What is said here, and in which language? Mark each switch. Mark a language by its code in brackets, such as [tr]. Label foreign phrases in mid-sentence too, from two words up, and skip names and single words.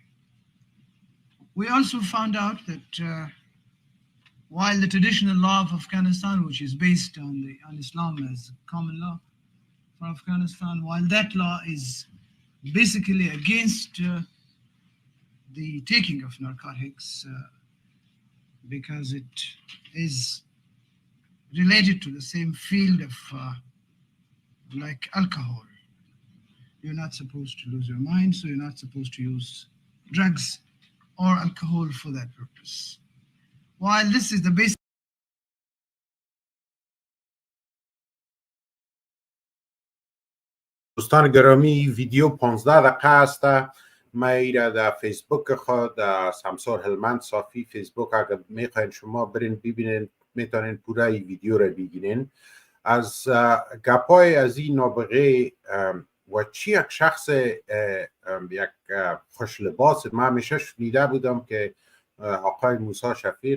[en] We also found out that while the traditional law of Afghanistan, which is based on Islam as common law for Afghanistan, while that law is basically against the taking of narcotics because it is related to the same field of like alcohol. You're not supposed to lose your mind, so you're not supposed to use drugs or alcohol for that purpose. While this is the basic [fa] دوستان گرامی، ویدیو 15 دقیقه است. ما ایره در فیسبوک خود در سمسور هلمند صافی فیسبوک اگر میخواین شما برین ببینین میتونین پوره ای ویدیو را بگیرین. از گپای از این نابغه و چی یک شخص یک خوش لباس، من همیشه شنیده بودم که آقای موسی شفیق